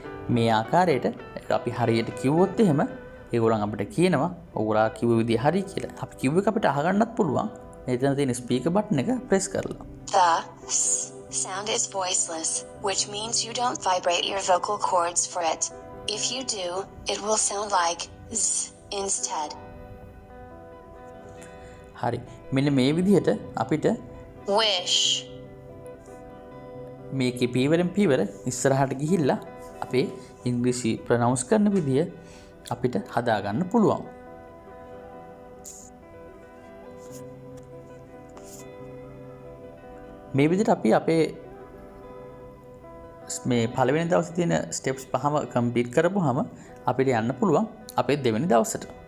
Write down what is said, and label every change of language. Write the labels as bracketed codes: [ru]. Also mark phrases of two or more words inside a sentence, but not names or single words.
[si] මේ ආකාරයට අපි හරියට කිව්වොත් එහෙම ඒගොල්ලන් අපිට කියනවා ඔයගොල්ලෝ කිව්ව විදිය හරි කියලා. අපි කිව්ව එක අපිට අහගන්නත් පුළුවන්. එතන තියෙන [en] speaker button [si] එක ප්‍රෙස් කරලා. [en] The s sound is voiceless, which means you don't vibrate your vocal cords for it. If you do, it will sound like z instead. [si] හරි. මෙන්න මේ විදිහට අපිට [en] Wish. [si] මේකේ පීවරෙන් පීවර ඉස්සරහට ගිහිල්ලා අපේ ඉංග්‍රීසි ප්‍රොනවුන්ස් කරන විදිය අපිට හදාගන්න පුළුවන්. මේ විදිහට අපි අපේ මේ පළවෙනි දවසේ තියෙන ස්ටෙප්ස් පහම කම්ප්ලීට් කරපුවාම අපිට යන්න පුළුවන් අපේ දෙවෙනි දවසට.